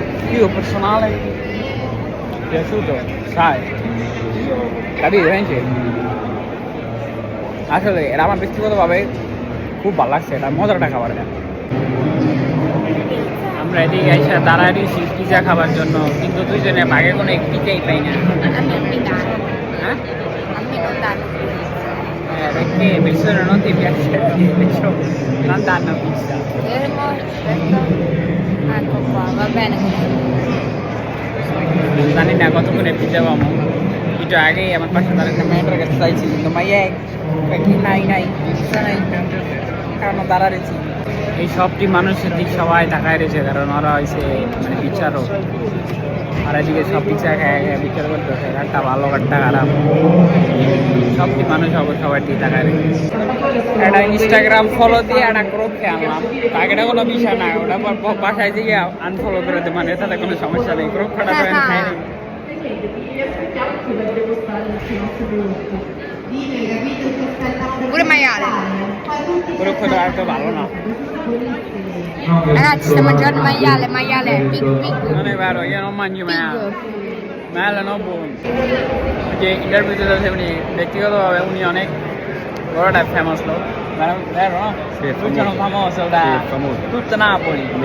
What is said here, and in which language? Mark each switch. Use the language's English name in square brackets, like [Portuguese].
[Italian] io personale mi è piaciuto sai capito Benji? [Bangla] আসলে এটা আমার ব্যক্তিগতভাবে খুব ভালো লাগছে এটা মজাটা খাবারটা আমরা এদিকে এসে দাঁড়ায় দিয়েছি পিজা খাবার জন্য কিন্তু দুইজনে ভাগে কোনো পিজাই পাই না [Italian] A me mi danno. [Bangla] হ্যাঁ [Italian] A me non danno. perché persone non ti piace perciò non danno pizza Fermo, aspetta. Ecco qua, va bene così. [Bangla] জানি না কতক্ষণে পিজা পাবো একটু আগেই আমার পাশে তার একটা মেয়েটার কাছে চাইছি কিন্তু মাইয়া নাই নাই পিজা নাই কারণ দাঁড়া রয়েছি এই সবটি মানুষের দিক সবাই তাকায় রয়েছে কারণ ওরা হয়েছে মানে বিচারক আর এদিকে সব পিছা খায় বিচার করতে হচ্ছে একটা ভালো একটা খারাপ সবটি মানুষ সবার দিকে তাকায় রয়েছে একটা ইনস্টাগ্রাম ফলো দিয়ে একটা গ্রুপ আনলাম আগেটা কোনো বিষয় না ওটা বাসায় দিয়ে আনফলো করে দেবো মানে তাতে কোনো সমস্যা নেই গ্রুপ খাটা করে খাই নেই [Italian] Pure maiale. [Bangla] গ্রুপ খাটা আর তো ভালো না [Italian] Ragazzi, stiamo mangiando maiale è big big. non è vero io non mangio maiale Big. maiale no buono perché [Bangla] এটার ভিতরে আছে উনি ব্যক্তিগতভাবে উনি অনেক বড় একটা ফেমাস লোক [Italian] vero no? Tutti sono famoso da tutta Napoli